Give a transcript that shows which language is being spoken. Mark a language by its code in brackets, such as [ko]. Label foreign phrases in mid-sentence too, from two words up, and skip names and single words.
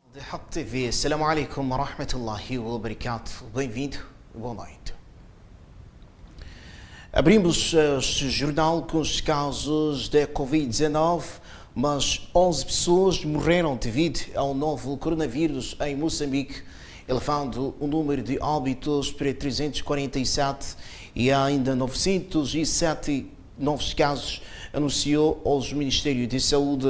[pt] Hub TV. [ar] السلام عليكم ورحمة الله وبركاته. [pt] Bem-vindo, boa noite. Abrimos este jornal com os casos da Covid-19, mas 11 pessoas morreram devido ao novo coronavírus em Moçambique, elevando o número de óbitos para 347 e há ainda 907 novos casos, anunciou hoje o Ministério da Saúde.